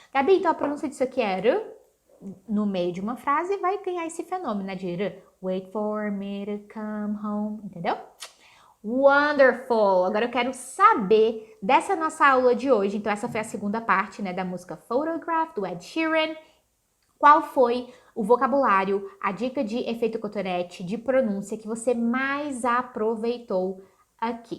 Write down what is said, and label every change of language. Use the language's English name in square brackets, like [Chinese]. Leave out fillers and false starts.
[Portuguese] Gabi, então a pronúncia disso aqui é r no meio de uma frase vai ganhar esse fenômeno, né, de r. [English] Wait for me to come home, entendeu? Wonderful! [Portuguese] Agora eu quero saber dessa nossa aula de hoje. Então essa foi a segunda parte, né, da música Photograph, do Ed Sheeran. Qual foi o vocabulário, a dica de efeito cotonete, de pronúncia que você mais aproveitou aqui?